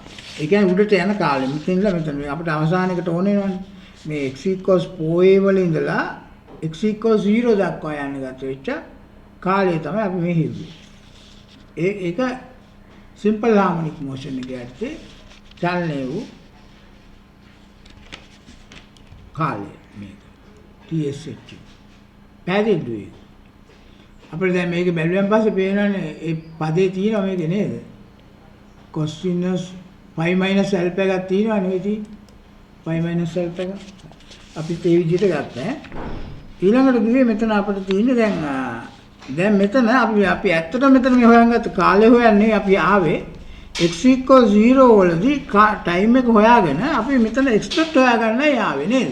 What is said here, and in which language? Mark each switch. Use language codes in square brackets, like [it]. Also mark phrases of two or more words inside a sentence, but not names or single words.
[si] ඒ කියන්නේ උඩට යන කාලය. මෙතනilla මෙතන අපිට අවසානයකට ඕන වෙනවනේ. මේ [en] x equals 4a [si] වල ඉඳලා [en] x equals 0 [si] දක්වා යන්න ගත වෙච්ච කාලය තමයි අපි මේ හිතුවේ. ඒක [en] simple harmonic motion [si] එක යටතේ චලනය වූ කාලය මේක. TSH. පැහැදිලිද? අපිට දැන් මේක බැලුවෙන් පස්සේ පේනවානේ ඒ පදේ තියෙනවා මේක නේද? [en] cos inverse pi minus alpha [si] එකක් තියෙනවා නෙවෙයි තියෙන්නේ. [en] pi minus alpha [si] එක. අපි ඒ විදිහට ගත්තා ඈ. ඊළඟට දුවේ මෙතන අපිට තියෙන්නේ දැන් මෙතන අපි ඇත්තටම මෙතන මේ හොයන්ගත්ත කාලය හොයන්නේ අපි ආවේ [en] x equals 0 [si] වලදී ටයිම් එක හොයාගෙන අපි මෙතන [en] x dot [si] හොයාගන්නයි ආවේ නේද?